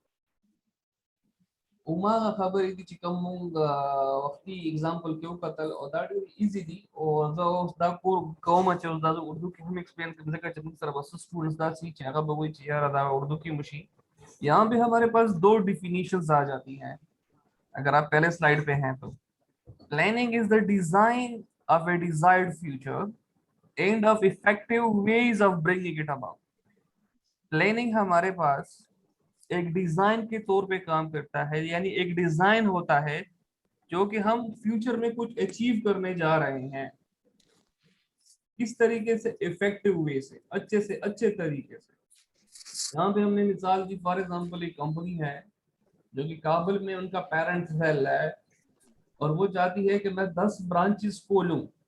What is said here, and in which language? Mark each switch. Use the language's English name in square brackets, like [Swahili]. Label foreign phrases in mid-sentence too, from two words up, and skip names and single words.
[Pashto] وما خبرې دي چې کوم وختي एग्जांपल کې وکتل او دا ډېر ایزی دي او زه اوس دا کوم چې اوس دا اردو کې هم ایکسپلین کوم ځکه چې موږ سره بس स्टूडेंट्स دا سي چې هغه به وایي چې یار دا اردو کې مشي [Urdu] یہاں پہ ہمارے پاس دو ڈیفینیشنز آ جاتی ہیں اگر آپ پہلے سلائیڈ پہ ہیں تو [English] planning is the design of a desired future and of effective ways of bringing it about [Urdu] پلاننگ ہمارے پاس ایک ڈیزائن کے طور پہ کام کرتا ہے یعنی ایک ڈیزائن ہوتا ہے جو کہ ہم فیوچر میں کچھ اچیو کرنے جا رہے ہیں کس طریقے سے [English] effective way [Urdu] سے اچھے طریقے سے یہاں پہ ہم نے مثال دی [English] for example [Urdu] ایک کمپنی ہے جو کہ کابل میں ان کا [English] parent cell [Urdu] ہے اور وہ چاہتی ہے کہ میں 10 برانچز کھولوں